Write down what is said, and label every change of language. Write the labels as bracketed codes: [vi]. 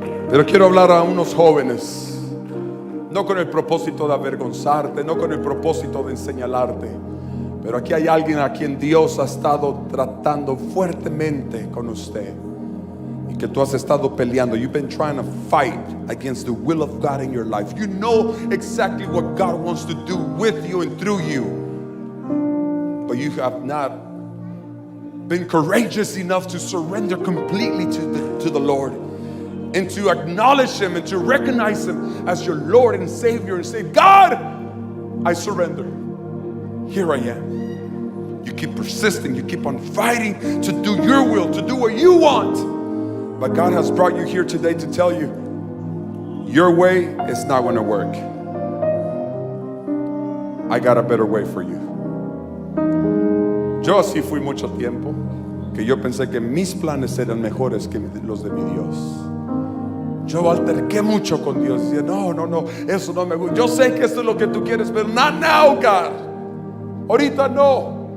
[es] Pero quiero hablar a unos jóvenes, no con el propósito de avergonzarte, no con el propósito de señalarte, pero aquí hay alguien a quien Dios ha estado tratando fuertemente con usted y que tú has estado peleando. [en] You've been trying to fight against the will of God in your life. You know exactly what God wants to do with you and through you, but you have not been courageous enough to surrender completely to the Lord, and to acknowledge Him and to recognize Him as your Lord and Savior, and say, God, I surrender. Here I am. You keep persisting, you keep on fighting to do your will, to do what you want. But God has brought you here today to tell you, your way is not going to work. I got a better way for you. [es] Yo así fui mucho tiempo, que yo pensé que mis planes eran mejores que los de mi Dios. Yo alterqué mucho con Dios. Decía: no, eso no me gusta. Yo sé que esto es lo que tú quieres, pero [en] not now, God. [es] Ahorita no.